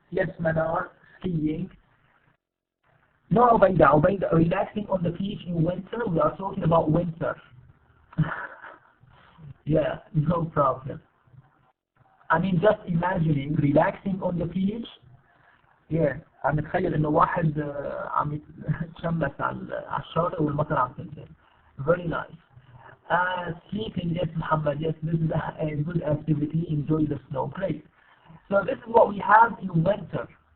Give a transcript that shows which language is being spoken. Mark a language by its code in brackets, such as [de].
[en] Yes, Manar, skiing. No, Ubaida, relaxing on the beach in winter. We are talking about winter. Yeah, no problem. I mean, just imagining relaxing on the beach. [ar] Yeah, عم نتخيل انه واحد عم يتشمس على الشاطئ والمطر عم تنزل. [en] Very nice. Sleeping, yes, Muhammad, yes, this is a good activity. Enjoy the snow. Great. So this is what we have in winter.